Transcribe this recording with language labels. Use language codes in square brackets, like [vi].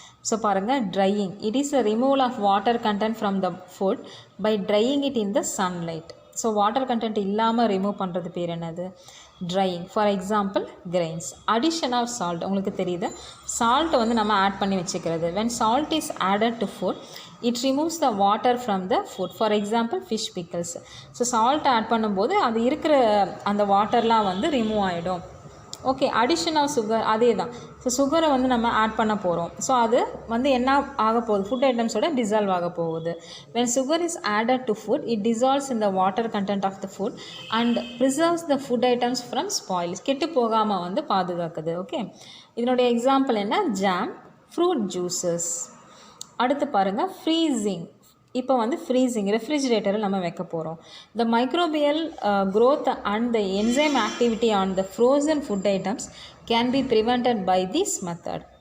[en] So பாருங்கள், drying. It is a removal of water content from the food by drying it in the sunlight. [ta] So water content இல்லாமல் remove பண்ணுறது பேர் என்னது? [en] drying. For example, grains. Addition of salt. [ta] உங்களுக்கு தெரியுது salt வந்து நம்ம add பண்ணி வச்சுக்கிறது. [en] When salt is added to food, it removes the water from the food. For example, fish pickles. [ta] So salt add பண்ணும்போது அது இருக்கிற அந்த வாட்டர்லாம் வந்து ரிமூவ் ஆகிடும். ஓகே, அடிஷன் ஆஃப் சுகர் அதே தான். ஸோ சுகரை வந்து நம்ம ஆட் பண்ண போகிறோம். ஸோ அது வந்து என்ன ஆக போகுது, ஃபுட் ஐட்டம்ஸோட டிசால்வ் ஆக போகுது. [en] when sugar is added to food, it dissolves in the water content of the food and preserves the food items from spoil. [ta] கெட்டு போகாமல் வந்து பாதுகாக்குது. ஓகே, இதனுடைய எக்ஸாம்பிள் என்ன, ஜாம், ஃப்ரூட் ஜூஸஸ். அடுத்து பாருங்கள், ஃப்ரீசிங். இப்போ வந்து ஃப்ரீசிங் ரெஃப்ரிஜிரேட்டரில் நம்ம வைக்க போகிறோம். [en] The microbial growth and the enzyme activity on the frozen food items can be prevented by this method.